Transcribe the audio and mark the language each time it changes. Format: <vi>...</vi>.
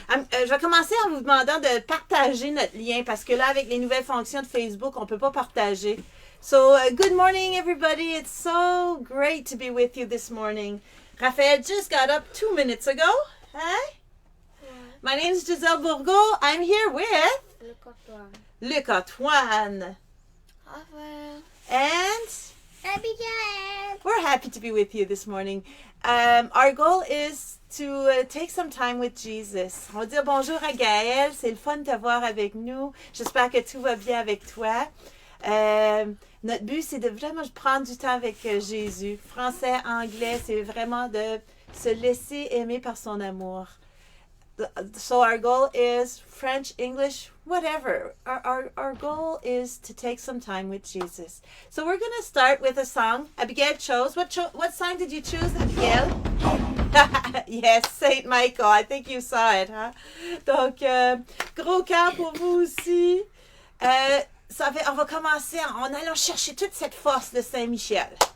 <fr>Je vais commencer en vous demandant de partager notre lien parce que là, avec les nouvelles fonctions de Facebook, on ne peut pas partager.</fr> <en>So, good morning, everybody. It's so great to be with you this morning. Raphael just got up 2 minutes ago. Hi. My name is Giselle Bourgault. I'm here with Luc Antoine. And Abigail. we're happy to be with you this morning. Our goal is to take some time with Jesus.</en> <fr>On va dire bonjour à Gaël. C'est le fun de te voir avec nous. J'espère que tout va bien avec toi. Notre but, c'est de vraiment prendre du temps avec Jésus. Français, anglais, c'est vraiment de se laisser aimer par son amour.</fr> <en>So our goal is French, English, whatever. Our goal is to take some time with Jesus. So we're going to start with a song Abigail chose. What song did you choose, Abigail? Yes, Saint Michael. I think you saw it, huh?</en> <fr>Donc, gros cœur pour vous aussi. On va commencer en allant chercher toute cette force de Saint-Michel.</fr>